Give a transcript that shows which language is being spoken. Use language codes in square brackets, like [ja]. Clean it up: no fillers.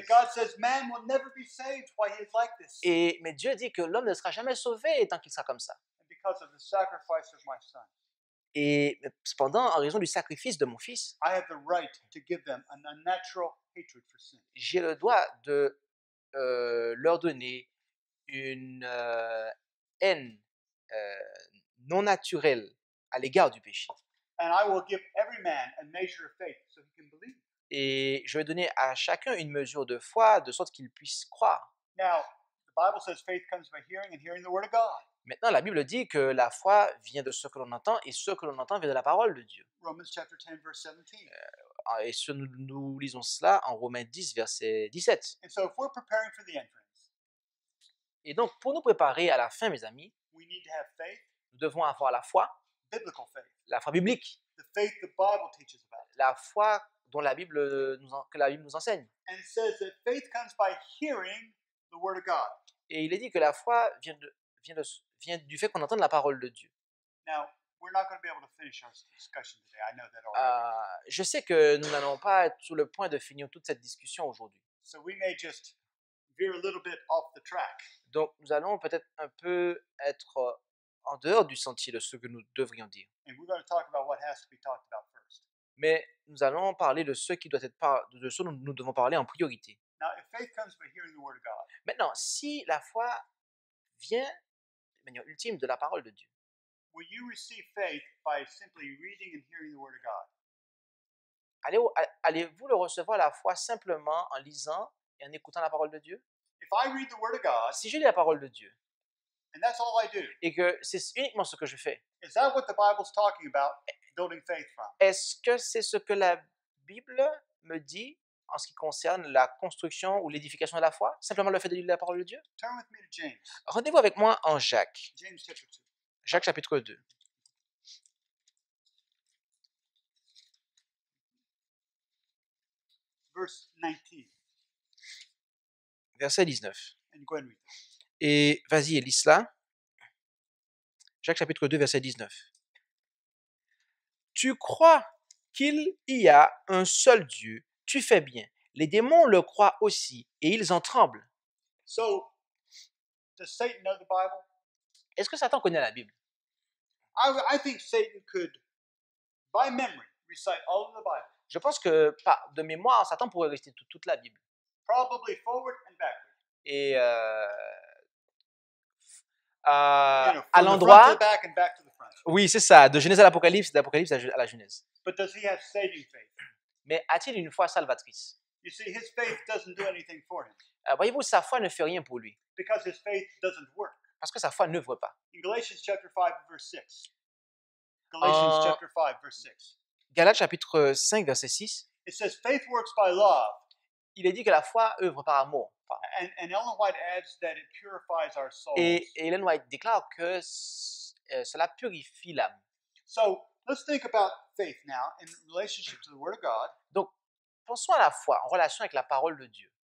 [en] But God says man will never be saved while he is like this. [fr] Mais Dieu dit que l'homme ne sera jamais sauvé tant qu'il sera comme ça. [en] And because of the sacrifice of my son. [fr] Et cependant, en raison du sacrifice de mon fils, [en] I have the right to give them an unnatural hatred for sin. [fr] J'ai le droit de leur donner une haine non naturelle à l'égard du péché. [en] And I will give every man a measure of faith so he can believe. [fr] Et je vais donner à chacun une mesure de foi de sorte qu'il puisse croire. [en] Now, the Bible says faith comes by hearing and hearing the word of God. [fr] Maintenant, la Bible dit que la foi vient de ce que l'on entend et ce que l'on entend vient de la parole de Dieu. [en] Romans chapter 10 verse 17. [fr] Et nous lisons cela en Romains 10 verset 17. [en] And so if we're preparing for the entrance, [fr] et donc pour nous préparer à la fin, mes amis, [en] we need to have faith, [fr] nous devons avoir la foi, [en] biblical faith, [fr] la foi biblique, [en] the faith the Bible teaches about. [fr] La foi dont que la Bible nous enseigne. [en] And it says that faith comes by hearing the word of God. [fr] Et il est dit que la foi vient du fait qu'on entende la parole de Dieu. [en] Now, we're not going to be able to finish our discussion today. I know that already. [fr] Je sais que nous n'allons pas être sur le point de finir toute cette discussion aujourd'hui. [en] So we may just veer a little bit off the track. [fr] Donc nous allons peut-être un peu être en dehors du sentier de ce que nous devrions dire. [en] And we're going to talk about what has to be talked about first. [fr] Mais nous allons parler de ce qui doit être de ce dont nous devons parler en priorité. [en] Now, if faith comes by hearing the word of God. [fr] Maintenant, si la foi vient de manière ultime de la parole de Dieu. [en] will you receive faith by simply reading and hearing the Word of God? [fr] Allez-vous le recevoir la foi simplement en lisant et en écoutant la parole de Dieu? [en] If I read the Word of God, [fr] Si je lis la parole de Dieu [en] and that's all I do, [fr] et que c'est uniquement ce que je fais, [en] is that what the Bible's talking about, building faith from? [fr] est-ce que c'est ce que la Bible me dit en ce qui concerne la construction ou l'édification de la foi? Simplement le fait de lire la parole de Dieu? [en] Turn with me to James. [fr] Rendez-vous avec moi en Jacques. [en] James chapter 2. [fr] Jacques chapitre 2. [en] Verse 19. [fr] Verset 19. [en] And go ahead and read. [fr] Et vas-y, lis cela. Jacques chapitre 2, verset 19. Tu crois qu'il y a un seul Dieu, tu fais bien. Les démons le croient aussi et ils en tremblent. [en] So, does Satan know the Bible? [fr] Est-ce que Satan connaît la Bible? [en] I think Satan could, by memory, recite all of the Bible. [fr] Je pense que de mémoire, Satan pourrait réciter toute la Bible. [en] Probably forward and backward. [fr] Et à l'endroit, oui, c'est ça, de Genèse à l'Apocalypse, d'Apocalypse à la Genèse. [en] But does he have saving faith? [fr] Mais a-t-il une foi salvatrice? [en] You see, his faith doesn't do anything for him. [fr] Voyez-vous, sa foi ne fait rien pour lui. [en] Because his faith doesn't work. [fr] Parce que sa foi n'œuvre pas. [en] In Galatians chapter 5 verse 6. Galatians chapter 5 verse 6. [fr] Galates chapitre 5 verset 6. [en] It says faith works by love. [fr] Il est dit que la foi œuvre par amour. [en] And Ellen White adds that it purifies our souls. [fr] Et Ellen White déclare que cela purifie l'âme. [en] So, let's think about faith now in relationship to the Word of God. [fr] Donc, pensons à la foi en relation avec la parole de Dieu.